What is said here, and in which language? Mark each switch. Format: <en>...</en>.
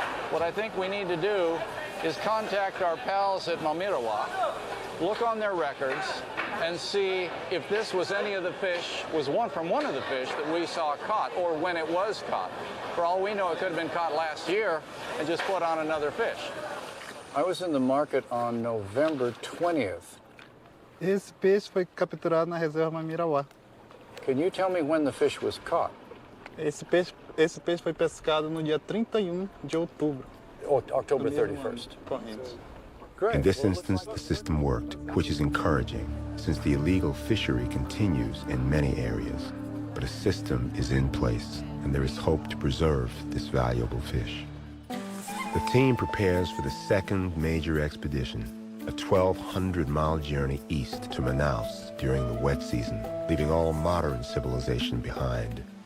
<en>What I think we need to do is contact our pals at Mamerewa, look on their records, and see if this was any of the fish, was from one of the fish that we saw caught, or when it was caught. For all we know, it could have been caught last year and just put on another fish. I was in the market on November 20th.</en> <pt>Esse peixe foi capturado na reserva Mamerewa.</pt> <en>Can you tell me when the fish was caught?</en> <pt>Esse peixe foi pescado no dia 31 de outubro.</pt> <en>October 31st. In this instance, the system worked, which is encouraging, since the illegal fishery continues in many areas. But a system is in place, and there is hope to preserve this valuable fish. The team prepares for the second major expedition, a 1,200-mile journey east to Manaus during the wet season, leaving all modern civilization behind.</en>